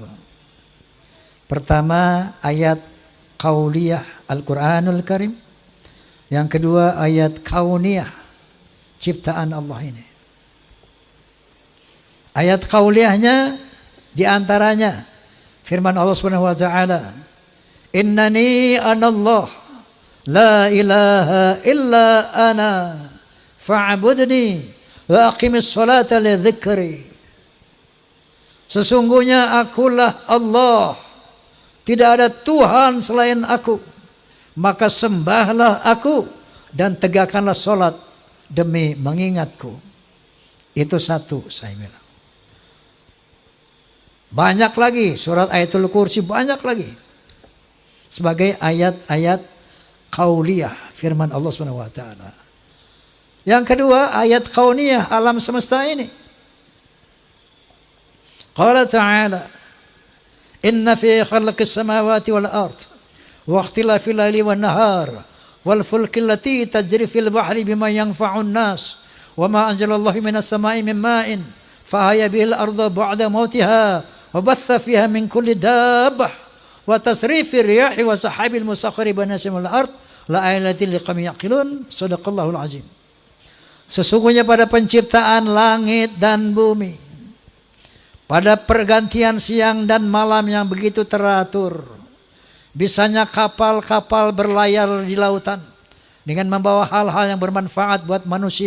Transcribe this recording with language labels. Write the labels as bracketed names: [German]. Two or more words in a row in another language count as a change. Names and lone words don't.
[Indonesian] Pertama, ayat qauliyah Al-Qur'anul Karim. Yang kedua, ayat kauniyah, ciptaan Allah ini. Ayat qauliyahnya diantaranya firman Allah [Arabic] سبحانه وتعالى إنني أنا الله لا إله إلا أنا فاعبدني وأقم الصلاة لذكري. [Indonesian] Sesungguhnya akulah Allah, tidak ada Tuhan selain aku, maka sembahlah aku dan tegakkanlah salat demi mengingatku. Itu satu, saya bilang. Banyak lagi surat Ayatul Kursi, banyak lagi sebagai ayat-ayat qauliyah firman Allah [Arabic] سبحانه وتعالى. [Indonesian] Yang kedua, ayat kauniyah alam semesta ini. [Arabic] قال تعالى إن في خلق السماوات والأرض واختلاف الليل والنهار والفلك التي تجري في البحر بما ينفع الناس وما أنزل الله من السماء من ماء فأحيا به الأرض بعد موتها وبث فيها من كل دابة وتصريف الرياح والسحاب المسخر بين السماء والأرض لآيات لقوم يعقلون. صدق الله العظيم. [Indonesian] Sesungguhnya pada penciptaan langit dan bumi, pada pergantian siang dan malam yang begitu teratur, bisanya kapal-kapal berlayar di lautan dengan membawa hal-hal yang bermanfaat buat manusia.